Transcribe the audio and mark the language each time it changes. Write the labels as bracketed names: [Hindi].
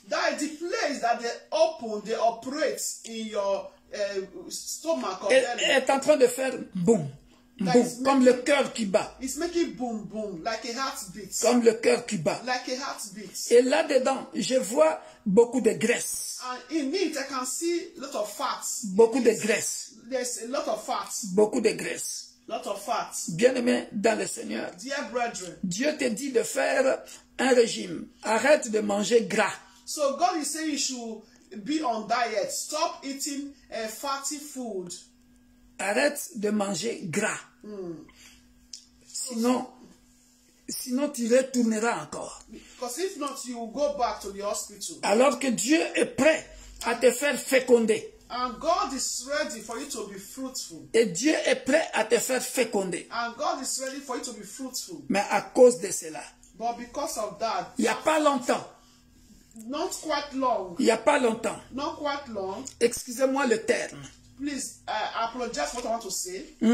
[English] that is the place that they open, they operate in your stomach or [French] elle [English] belly. [French] est en train de faire boum, Boum, comme le cœur qui bat. [English] It's making boom, boom, like a heartbeat. [French] Comme le cœur qui bat. [English] Like a heartbeat. [French] Et là-dedans, je vois beaucoup de graisse. [English] And in it, I can see a lot of fats. [French] Beaucoup de graisse. [English] There's a lot of fats. [French] Beaucoup de graisse. [English] Lot of fats. [French] Bien-aimé dans le Seigneur, [English] Dear brethren. [French] Dieu te dit de faire un régime. Arrête de manger gras. [English] So God is saying you should be on diet. Stop eating fatty food. [French] Arrête de manger gras. Sinon tu retourneras encore. [English] Because if not, you will go back to the hospital. [French] Alors que Dieu est prêt à te faire féconder. [English] And God is ready for you to be fruitful. [French] Et Dieu est prêt à te faire féconder. [English] And God is ready for you to be fruitful. [French] Mais à cause de cela, [English] But because of that, [French] il n'y a pas longtemps, [English] not quite long, [French] il n'y a pas longtemps, [English] not quite long, [French] excusez-moi le terme, [English] please, I apologize for what I want to say.